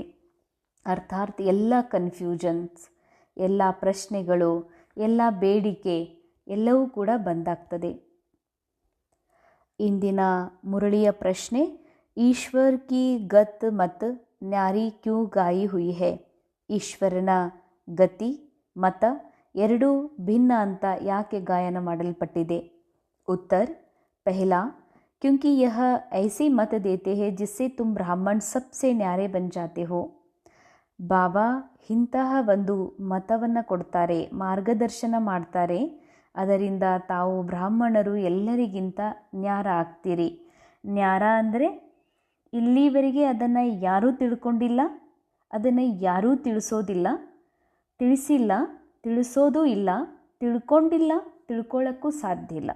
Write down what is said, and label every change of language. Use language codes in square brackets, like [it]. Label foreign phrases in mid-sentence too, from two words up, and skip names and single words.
[kn] ಅರ್ಥಾತ್ ಎಲ್ಲ ಕನ್ಫ್ಯೂಷನ್ಸ್, ಎಲ್ಲ ಪ್ರಶ್ನೆಗಳು, ಎಲ್ಲ ಬೇಡಿಕೆ ಎಲ್ಲವೂ ಕೂಡ ಬಂದಾಗ್ತದೆ. ಇಂದಿನ ಮುರಳಿಯ ಪ್ರಶ್ನೆ, [hi] ईश्वर की गत मत न्यारी क्यों गाई हुई है? [kn] ಈಶ್ವರನ ಗತಿ ಮತ ಎರಡೂ ಭಿನ್ನ ಅಂತ ಯಾಕೆ ಗಾಯನ ಮಾಡಲ್ಪಟ್ಟಿದೆ? ಉತ್ತರ, [hi] पहला, क्योंकि यह ऐसी मत देते हैं जिससे तुम ब्राह्मण सबसे न्यारे बन जाते हो. [kn] ಬಾಬಾ ಇಂತಹ ಒಂದು ಮತವನ್ನು ಕೊಡ್ತಾರೆ, ಮಾರ್ಗದರ್ಶನ ಮಾಡ್ತಾರೆ. ಅದರಿಂದ ತಾವು ಬ್ರಾಹ್ಮಣರು ಎಲ್ಲರಿಗಿಂತ ನ್ಯಾರ ಆಗ್ತೀರಿ. ನ್ಯಾರ ಅಂದರೆ ಇಲ್ಲಿವರೆಗೆ ಅದನ್ನು ಯಾರೂ ತಿಳ್ಕೊಂಡಿಲ್ಲ, ಅದನ್ನು ಯಾರೂ ತಿಳಿಸೋದಿಲ್ಲ, ತಿಳಿಸಿಲ್ಲ, ತಿಳಿಸೋದೂ ಇಲ್ಲ, ತಿಳ್ಕೊಂಡಿಲ್ಲ, ತಿಳ್ಕೊಳ್ಳೋಕ್ಕೂ ಸಾಧ್ಯ ಇಲ್ಲ.